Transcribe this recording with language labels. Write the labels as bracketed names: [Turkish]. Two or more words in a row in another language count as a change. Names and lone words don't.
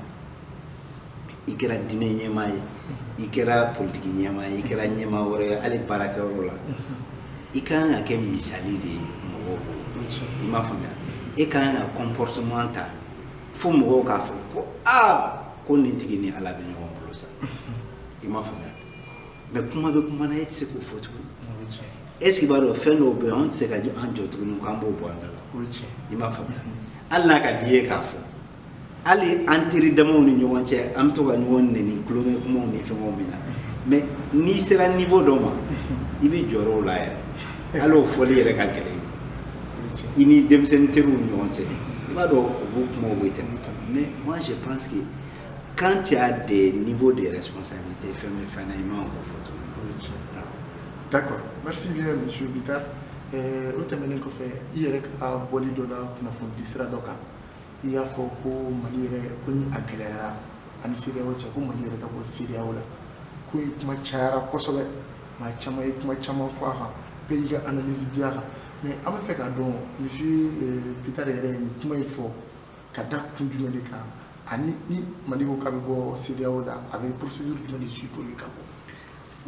[Bambara] ye i kɛra diinɛ ɲɛmaa ye i kɛra politiki ɲɛmaa ye i kɛra ɲɛmaa wɛrɛ ye hali baarakɛyɔrɔ la i ka kan ka kɛ misali de ye mɔgɔw bolo i m'a faamuya e ka kan ka comportement ta fo mɔgɔw k'a fɔ ko ko nin tigi ni ala bɛ ɲɔgɔn bolo sa i m'a faamuya mais kuma bɛ kuma na e tɛ se k'o fɔ tuguni [French] est-ce que [Bambara] i b'a dɔn fɛn dɔw bɛ yen anw tɛ se ka an jɔ tuguni k'an b'o bɔ an da la i m'a faamuya hali n'a ka di ye k'a fɔ hali an teri damaw ni ɲɔgɔn cɛ an bɛ to ka ɲɔgɔn nɛni kulonkɛ kumaw ni fɛngɛw min na mais n'i sera niveau dɔ ma i bɛ jɔrɔ o la yɛrɛ hali o fɔli yɛrɛ ka gɛlɛn i ni denmisɛnnin teriw ni ɲɔgɔn cɛ i b'a dɔn o b'o kumaw bɛ tɛmɛ [French] mais moi je pense que quand il y a des niveaux de responsabilité [Bambara] fɛn bɛ fɛn na i man k'o fɔ tuguni. [French] D'accord, merci bien monsieur Bitar. [Bambara] O tɛmɛnen kɔfɛ i yɛrɛ ka bɔli dɔ la kunnafonidi sira dɔ kan i y'a fɔ ko Mali yɛrɛ ko ni a gɛlɛyara ani CEDEAO cɛ ko Mali yɛrɛ ka bɔ CEDEAO la ko kuma cayara kosɛbɛ maa caman ye kuma caman fɔ a kan bɛɛ y'i ka analyse di a kan mais an bɛ fɛ k'a dɔn monsieur Bitar yɛrɛ ye nin kuma in fɔ ka da kun jumɛn de kan ani ni Mali ko k'a bɛ bɔ CEDEAO la a bɛ procédure jumɛn de suit pour ka bɔ.